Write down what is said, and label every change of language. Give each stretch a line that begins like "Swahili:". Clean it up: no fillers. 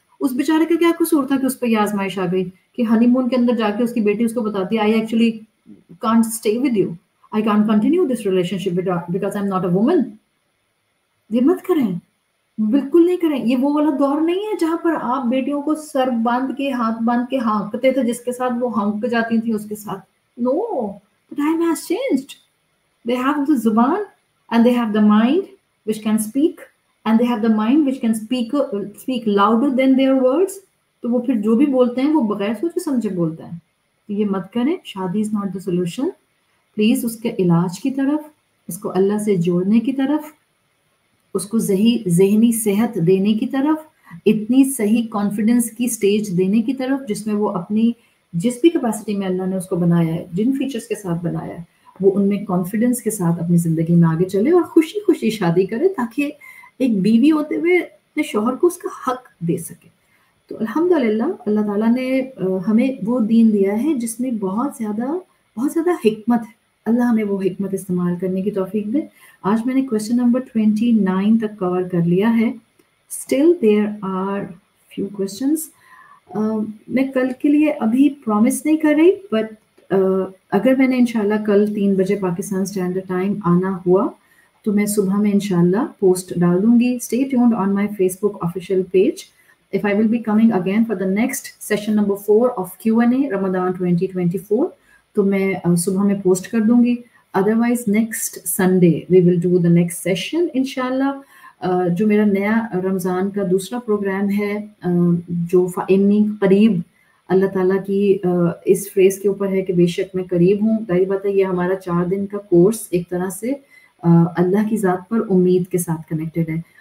Urdu: اس بیچارے کا کیا قصور تھا کہ اس پہ یہ آزمائش آ گئی کہ ہنی مون کے اندر جا کے اس کی بیٹی اس کو بتاتی ہے
English: I actually can't stay with you, I can't continue this relationship because I am not a woman.
Urdu: یہ مت کریں, بالکل نہیں کریں. یہ وہ والا دور نہیں ہے جہاں پر آپ بیٹیوں کو سر باندھ کے ہاتھ باندھ کے ہانکتے تھے, جس کے ساتھ وہ ہانک جاتی تھیں اس کے ساتھ.
English: No, the time has changed. They have the zuban and they have the mind which can speak and they have the mind which can speak louder than their words.
Urdu: تو وہ پھر جو بھی بولتے ہیں وہ بغیر سوچے سمجھے بولتے ہیں. تو یہ مت کریں.
English: شادی is not the solution.
Urdu: Please اس کے علاج کی طرف, اس کو اللہ سے جوڑنے کی طرف, اس کو ذہنی صحت دینے کی طرف, اتنی صحیح کانفیڈنس کی سٹیج دینے کی طرف جس میں وہ اپنی جس بھی کیپیسٹی میں اللہ نے اس کو بنایا ہے, جن فیچرز کے ساتھ بنایا ہے, وہ ان میں کانفیڈنس کے ساتھ اپنی زندگی میں آگے چلے اور خوشی خوشی شادی کرے, تاکہ ایک بیوی ہوتے ہوئے اپنے شوہر کو اس کا حق دے سکے. تو الحمدللہ اللہ تعالیٰ نے ہمیں وہ دین دیا ہے جس میں بہت زیادہ حکمت ہے. اللہ ہمیں وہ حکمت استعمال کرنے کی توفیق دے. آج میں نے کویسچن نمبر 29 تک کور کر لیا ہے.
English: Still there are few questions.
Urdu: میں کل کے لیے ابھی پرومس نہیں کر رہی, بٹ اگر میں نے انشاءاللہ کل 3 بجے پاکستان اسٹینڈرڈ ٹائم آنا ہوا تو میں صبح میں انشاءاللہ پوسٹ ڈال دوں گی.
English: Stay tuned on my Facebook official page. If I will be coming again for the next session number 4 of Q&A Ramadan 2024,
Urdu: تو میں صبح میں پوسٹ کر دوں گی.
English: Otherwise next Sunday we will do the next session انشاءاللہ.
Urdu: جو میرا نیا رمضان کا دوسرا پروگرام ہے, جو انی قریب, اللہ تعالیٰ کی اس فریز کے اوپر ہے کہ بے شک میں قریب ہوں. ظاہر بات ہے یہ ہمارا 4 دن کا کورس ایک طرح سے اللہ کی ذات پر امید کے ساتھ کنیکٹڈ ہے.